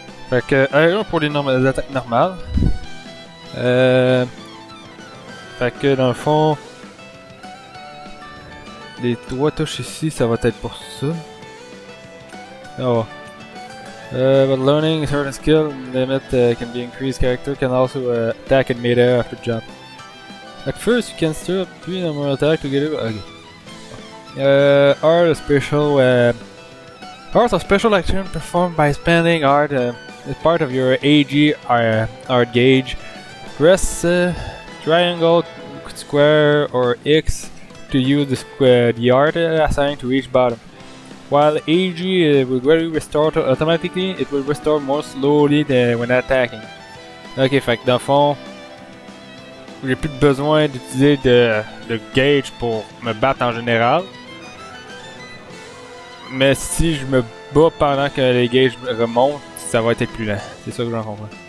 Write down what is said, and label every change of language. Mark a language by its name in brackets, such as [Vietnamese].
[French] Fait que R1 pour les attaques normales. Fait que dans le fond, les 3 touches ici, ça va être pour ça. Oh. [English] But learning certain skill limit can be increased. Character can also attack in midair after jump. At first, you can stir up 3 normal attack together. Okay. Art special. Arts are special action performed by spending art as part of your AG art gauge. Press triangle, square, or X to use the art assigned to each bottom. While AG will gradually restore automatically, it will restore more slowly when attacking. [French] Ok, fait que dans le fond, j'ai plus besoin d'utiliser de gauge pour me battre en général. Mais si je me bats pendant que les gauges remontent, ça va être plus lent. C'est ça que j'en comprends.